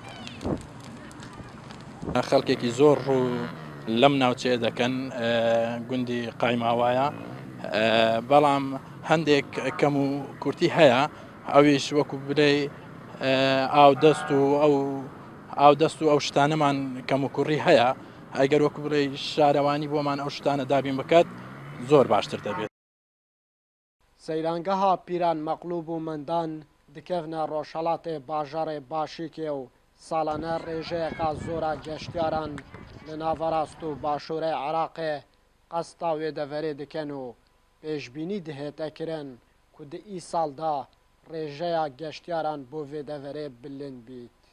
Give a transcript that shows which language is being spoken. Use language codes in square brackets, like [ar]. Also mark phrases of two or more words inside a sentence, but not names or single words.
[ckb] خەڵکێکی زۆر ڕوو لەم ناوچێ دەکەن گوندی قایماوایە بەڵام هەندێک کەم و کورتی هەیە ئەویش وەکو برێ ئاودەست و ئەو شتانەمان کەم و کوڕی هەیە ئەگەر وەکو بڵێ شارەوانی بۆمان ئەو شتانە دابین بکات زۆر باشتر دەبێت. [ku] سەیرانگەها Pîran Meqlûb û Mindan dikevne Rojhilatê bajarê Başîkê û salane rêjeyeka zora geştyaran li navrast û başûrê Iraqê qesta wê deverê dikin û pêşbînî dihête kirin ku di îsal da rêjeya geştyaran bo vê deverê bilind bît.